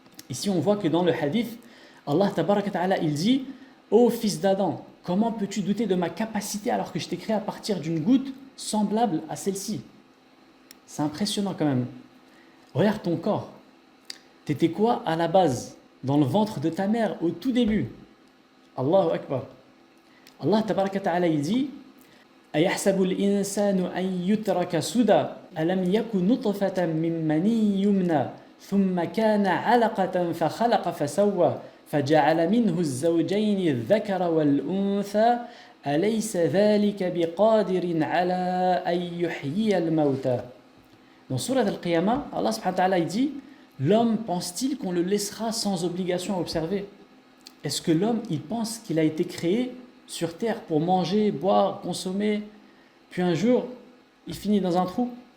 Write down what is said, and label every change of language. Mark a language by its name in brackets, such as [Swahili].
[French] Ici, on voit que dans le hadith, Allah tabaraka ta'ala, il dit « Ô fils d'Adam, comment peux-tu douter de ma capacité alors que je t'ai créé à partir d'une goutte semblable à celle-ci » C'est impressionnant quand même. Regarde ton corps. T'étais quoi à la base, dans le ventre de ta mère, au tout début? Allahu Akbar. Allah tabaraka ta'ala, il dit [Arabic] أيحسب الإنسان أن يترك سدى ألم يكن نطفة من مني يمنى ثم كان علقة فخلق فسوى فجعل منه الزوجين الذكر والأنثى أليس ذلك بقادر على أن يحيي الموتى. [French] Dans Surat Al-Qiyamah, Allah subhanahu wa ta'ala dit l'homme pense-t-il qu'on le laissera sans obligation à observer? Est-ce que l'homme, il pense qu'il a été créé sur terre pour manger, boire, consommer, puis un jour, il finit dans un trou?